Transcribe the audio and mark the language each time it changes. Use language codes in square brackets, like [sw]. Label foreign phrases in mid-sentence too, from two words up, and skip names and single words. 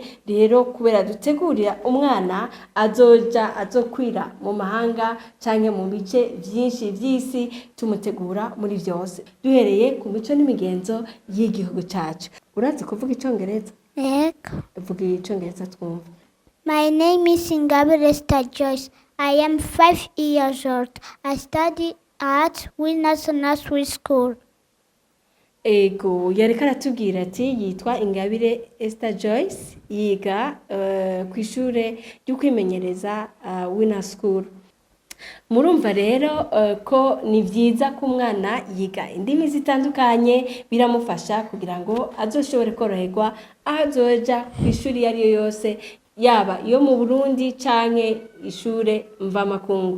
[rn] Rero kubera dutegurira umwana azokwira mu mahanga canke mu bice vyinshi vy'isi, tumutegura muri vyose duhereye ku mico n'imigenzo y'igihugu cacu. Urazi kuvuga Icongereza? Ego. Vuga Icongereza twumva. [en] My name is Ingabire Esther Joyce. I am 5 years old. I study at Winners Nursery School. [rn] Ego, yareka aratubwira ati yitwa Ingabire Esther Joyce, yiga ku ishure ryo kwimenyereza Winners School. Murumva rero ko ni vyiza ko umwana yiga indimi zitandukanye, biramufasha kugira ngo azoshobore koroherwa azoja ku ishuri yari yose, yaba iyo mu Burundi canke ishure mvamakungu.